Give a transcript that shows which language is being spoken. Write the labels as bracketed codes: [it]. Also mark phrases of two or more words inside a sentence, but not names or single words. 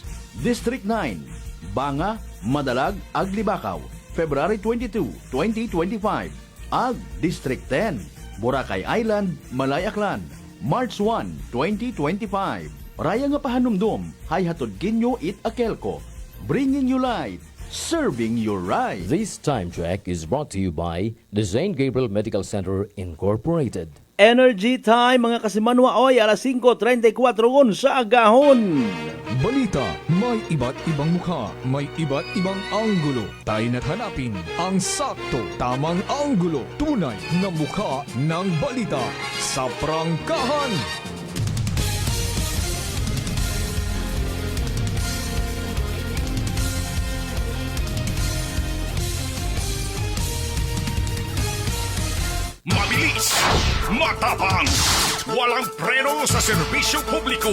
[akl] District 9, Banga, Madalag, ag Libakaw, February 22, 2025. Ag District 10, Boracay Island, Malay Aklan, March 1, 2025. Raya nga pahanumdom, hay hatod kinyo it AKELCO. [en] Bringing you light, serving you right. This time check is brought to you by the St. Gabriel Medical Center Incorporated. [akl] Energy Time mga kasimanwa oy, alas 5:34 sa agahon. [tl] Balita, may iba't ibang mukha, may iba't ibang anggulo. Tayo na't hanapin ang sakto, tamang anggulo, tunay na mukha ng balita sa prangkahan. Mabilis, matapang, walang preno sa serbisyo publiko.